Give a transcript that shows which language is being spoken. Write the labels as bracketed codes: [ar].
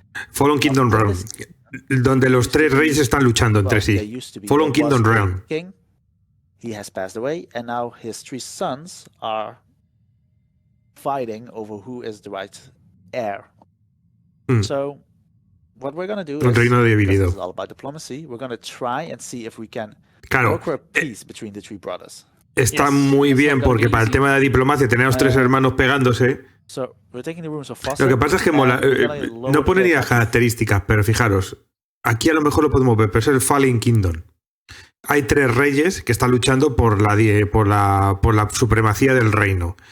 [es] Fallen Kingdom Realm, donde los 3 reyes están luchando entre sí. Fallen Kingdom Realm. [en] He has passed away, and now his 3 sons are fighting over who is the right heir. So, what we're going to do [es] un reino dividido. [en] This is all about diplomacy. We're going to try and see if we can broker a peace between the 3 brothers. [es] Está muy bien porque para el tema de diplomacia tener a los 3 hermanos pegándose. Lo que pasa es que no pone ni las características, pero fijaros, aquí a lo mejor lo podemos ver, pero es el Fallen Kingdom. Hay 3 reyes que están luchando por la supremacía del reino.